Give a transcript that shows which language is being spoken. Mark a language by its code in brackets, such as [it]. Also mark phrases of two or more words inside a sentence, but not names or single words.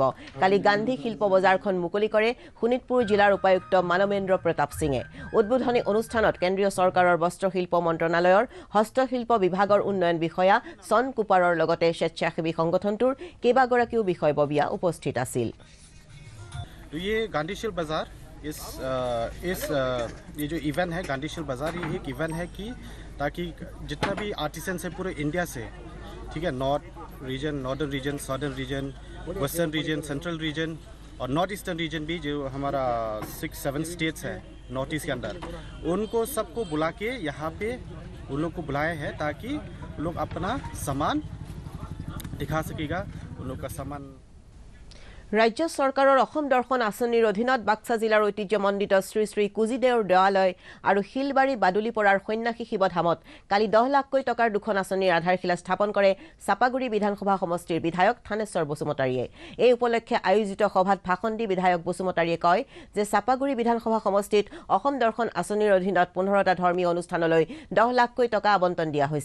[as] কালি গান্ধী শিল্প বজাৰখন মুকলি কৰে শোণিতপুৰ জিলাৰ উপায়ুক্ত মানৱেন্দ্ৰ প্ৰতাপ সিঙে। উদ্বোধনী অনুষ্ঠানত কেন্দ্ৰীয় চৰকাৰৰ বস্ত্ৰশিল্প মন্ত্ৰণালয়ৰ হস্তশিল্প বিভাগৰ উন্নয়ন বিষয়া চন কুপাৰৰ লগতে স্বেচ্ছাসেৱী সংগঠনটোৰ কেইবাগৰাকীও বিষয়ববীয়া উপস্থিত আছিল। [hi] तो ये गांधीशील बाज़ार ये जो इवेंट है गांधीशील बाज़ार, ये एक इवेंट है कि ताकि जितना भी आर्टिसंस है पूरे इंडिया से, ठीक है, [en] Northern region, Southern region, Western region, Central region [hi] और [en] North Eastern region [hi] भी, जो हमारा 6-7 स्टेट्स है नॉर्थ ईस्ट के अंदर, उनको सबको बुला के यहाँ पे उन लोग को बुलाया है ताकि उन लोग अपना सामान दिखा सकेगा, उन लोग का सामान। [as] राज्য চৰকাৰৰ অসম দৰ্শন আঁচনিৰ অধীনত বাক্সা জিলাৰ ঐতিহ্যমণ্ডিত শ্ৰী শ্ৰী কুজিদেউৰ দেৱালয় আৰু শিলবাৰী বাদুলিপৰাৰ সন্ন্যাসী শিৱধামত কালি 10 লাখকৈ টকাৰ দুখন আঁচনিৰ আধাৰশিলা স্থাপন কৰে চাপাগুৰি বিধানসভা সমষ্টিৰ বিধায়ক থানেশ্বৰ বসুমতাৰীয়ে। এই উপলক্ষে আয়োজিত সভাত ভাষণ দি বিধায়ক বসুমতাৰীয়ে কয় যে চাপাগুৰি বিধানসভা সমষ্টিত অসম দৰ্শন আঁচনিৰ অধীনত 15টা ধৰ্মীয় অনুষ্ঠানলৈ 10 লাখকৈ টকা আবণ্টন দিয়া হৈছে।